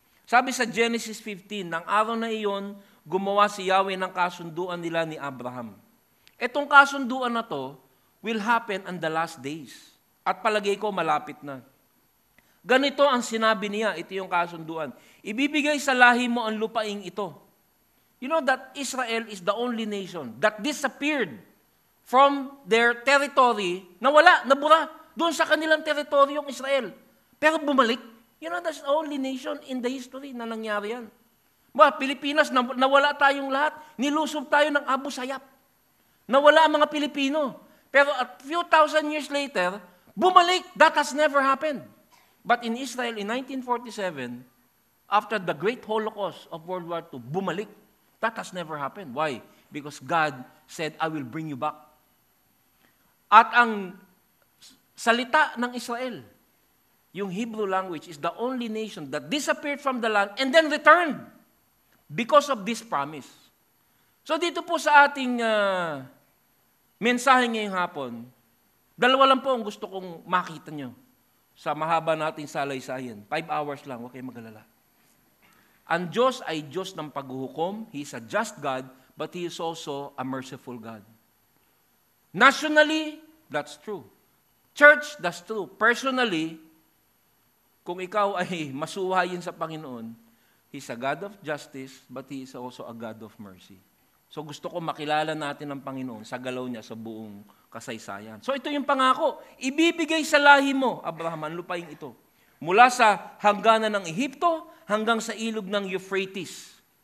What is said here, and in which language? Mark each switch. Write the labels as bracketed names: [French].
[Filipino] Sabi sa Genesis 15, ng araw na iyon, gumawa si Yahweh ng kasunduan nila ni Abraham. Itong kasunduan na to [English] will happen on the last days. [Filipino] At palagay ko, malapit na. Ganito ang sinabi niya, ito yung kasunduan. Ibibigay sa lahi mo ang lupaing ito. [English] You know that Israel is the only nation that disappeared from their territory, [Filipino] nawala, nabura, doon sa kanilang teritoryong Israel. Pero bumalik. [English] You know, that's the only nation in the history [Filipino] na nangyari yan. Pilipinas, nawala tayong lahat. Nilusob tayo ng Abu Sayyaf. Nawala ang mga Pilipino. Pero [English] a few thousand years later, [Filipino] bumalik. [English] That has never happened. But in Israel, in 1947, after the great Holocaust of World War II, bumalik. That has never happened. Why? Because God said, I will bring you back. [Filipino] At ang salita ng Israel, yung [English] Hebrew language, is the only nation that disappeared from the land and then returned because of this promise. [Filipino] So dito po sa ating mensahe ngayong hapon, dalawa lang po ang gusto kong makita nyo sa mahaba nating salay-sayan. 5 hours lang, huwag kayong mag-alala. Ang Diyos ay Diyos ng paghuhukom. [English] He is a just God, but He is also a merciful God. Nationally, that's true. Church, that's true. Personally, [Filipino] kung ikaw ay masuhayin sa Panginoon, [English] He's a God of justice, but He is also a God of mercy. [Filipino] So gusto ko makilala natin ang Panginoon sa galaw niya sa buong kasaysayan. So ito yung pangako. Ibibigay sa lahi mo, Abraham, ang lupaing ito. Mula sa hangganan ng Ehipto hanggang sa ilog ng Euphrates.